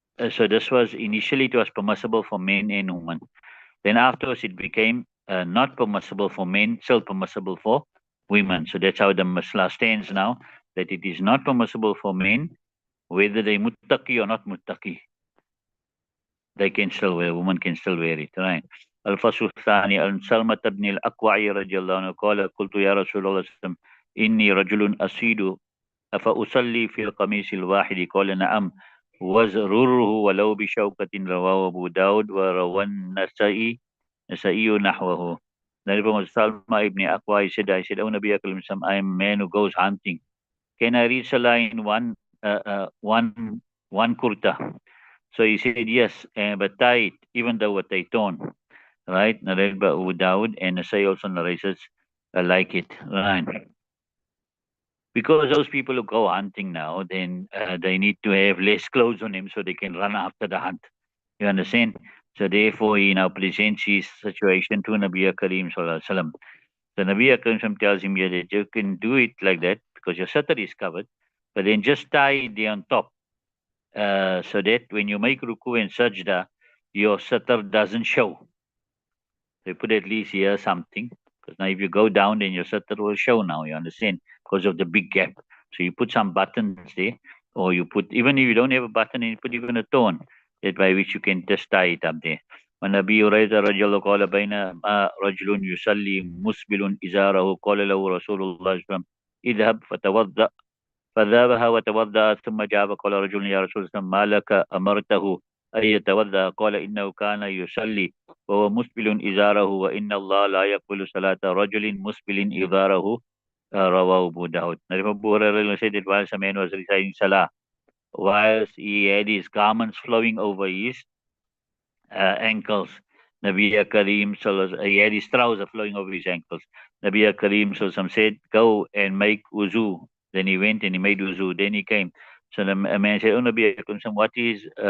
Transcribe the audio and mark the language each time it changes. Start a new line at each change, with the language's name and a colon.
English: So this was initially it was permissible for men and women. Then afterwards it became not permissible for men, still permissible for women. So that's how the masla stands now, that it is not permissible for men, whether they muttaqi or not muttaqi. They can still wear, women can still wear it, right?
Arabic: الفصل الثاني عن سلمة بن الأكوع رضي الله عنه قال قلت يا رسول الله صلى الله عليه وسلم إني رجل أسيد أفأصلي في القميص الواحد قال نعم وزرره ولو بشوكة رواه أبو داود وروى النسائي نحوه.
English: Then from Salma ibn Aqwa, I said, oh Nabi Akram, I am a man who goes hunting. Can I read Salah in one kurta? So he said, yes, but tie it, even though what they torn, right? Narrated by Abu Dawud, and Nasai also narrates like it, right? Because those people who go hunting now, then they need to have less clothes on them so they can run after the hunt. You understand? So therefore, he now presents his situation to Nabi Karim Sallallahu Alaihi Wasallam. So Nabi Karim tells him yeah, that you can do it like that because your satar is covered, but then just tie it there on top. So that when you make ruku and sajda, your satar doesn't show. They put at least here something, because now if you go down, then your satar will show now, you understand, because of the big gap. So you put some buttons there, or you put, even if you don't have a button, you put even a thorn, that by which you can just tie it up there.
Arabic: وعن أبي هريرة رضي الله قال بينما رجل يصلي مسبل إزاره قال له رسول الله صلى الله عليه وسلم اذهب فتوضأ فذهب وتوضأ ثم جاء فقال رجل يا رسول الله ما لك أمرته أن يتوضأ قال إنه كان يصلي وهو مسبل إزاره وإن الله لا يقبل صلاة رجل مسبل إزاره رواه Abu Dawud.
English: Now, Abu Hurairah said that while some man was reciting Salah, whilst he had his garments flowing over his ankles. Nabi Kareem he had his trouser flowing over his ankles. Nabi Kareem said, "Go and make wuzu." Then he went and he made wuzu. Then he came. So the man said, "Oh Nabi Kareem, what is?